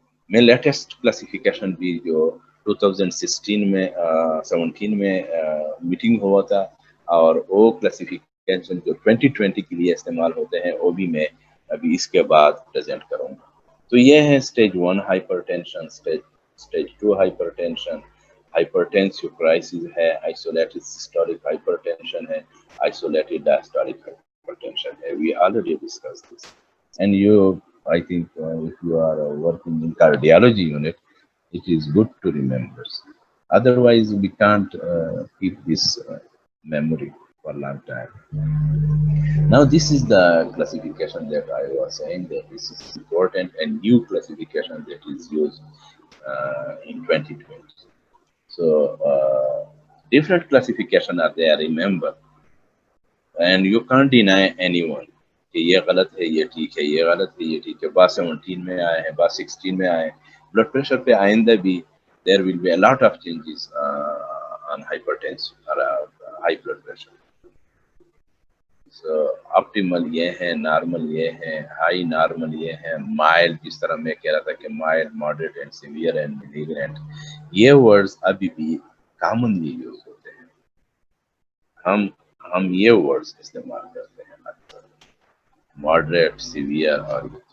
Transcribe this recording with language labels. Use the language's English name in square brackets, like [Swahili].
[Hindi] मैं latest classification भी जो 2016 में 17 में मीटिंग हुआ था, और वो क्लासिफिकेशन जो 2020 के लिए इस्तेमाल होते हैं वो भी मैं अभी इसके बाद प्रेजेंट करूँगा. तो ये है stage 1 hypertension, stage 2 hypertension, hypertensive crisis है, आइसोलेटेड सिस्टोलिक हाइपरटेंशन है, आइसोलेटेड डायस्टोलिक हाइपरटेंशन है. [English] We already discussed this, and I think if you are working in cardiology unit, it is good to remember. Otherwise, we can't keep this memory for a long time. Now, this is the classification that I was saying that this is important and new classification that is used in 2020. So, different classification are there, remember, and you can't deny anyone [Hindi] कि ये गलत है, ये ठीक [English] है, ये गलत है, ये ठीक है. [Hindi] बात 17 में आए हैं, बात 16 में आए. ब्लड प्रेशर पे आइंदा भी [English] there will be a lot of changes on hypertension or high blood pressure. [Hindi] So optimal ये है, normal ये है, high normal ये है, mild जिस तरह मैं कह रहा था कि [English] mild, moderate and severe and malignant, [Hindi] ये words अभी भी commonly use होते हैं. हम ये words इस्तेमाल करते हैं, moderate, severe और.